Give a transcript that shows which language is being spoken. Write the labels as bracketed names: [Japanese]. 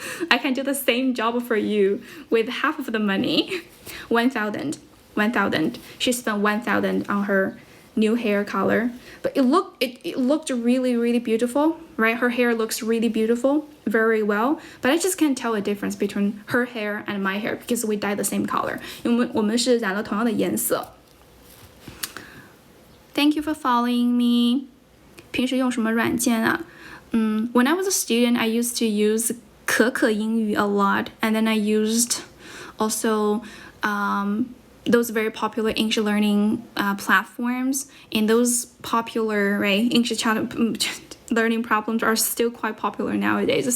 [English] I can do the same job for you with half of the money. 1,000. She spent 1,000 on her new hair color, but it looked really, really beautiful, right? Her hair looks really beautiful, very well, but I just can't tell a difference between her hair and my hair because we dye the same color. [Chinese] 因为我们是染了同样的颜色。 [English] Thank you for following me. [Chinese] 平时用什么软件啊？ [English] When I was a student, I used to use 可可英语 a lot, and then I used also those very popular English learning platforms, and those popular English learning problems are still quite popular nowadays.